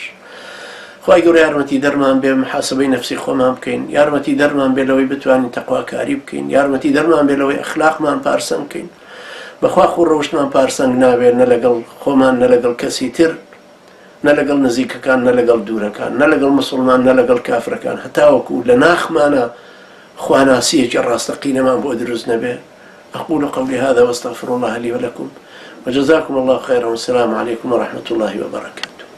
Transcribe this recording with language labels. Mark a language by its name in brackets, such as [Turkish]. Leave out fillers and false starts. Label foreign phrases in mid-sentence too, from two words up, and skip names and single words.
[Central Kurdish] خی گەورە یارمەتی دەرمان بێ محاسبەی نفسی خۆمان بکەین، یارمەتی دەرمان بێ لەوەی بتوانین تەقواکاری بکەین، یارمەتی دەرمان بێ لەوەی ئەخلاقمان پارسەنگ بکەین. بەخوا خۆ ڕەوشتمان پارسەنگ نابێت نە لەگەڵ خۆمان نە لەگەڵ کەسی تر، نە لەگەڵ نزیکەکان نە لەگەڵ دوورەکان، نە لەگەڵ مسلمان نە لەگەڵ کافرەکان، هەتاوەکو لە ناخمانە خواناسیەکی ڕاستەقینەمان بۆ دروست نەبێ. [Arabic] أقول قولي هذا واستغفر الله لي ولكم وجزاكم الله خيرا والسلام عليكم ورحمة الله وبركاته.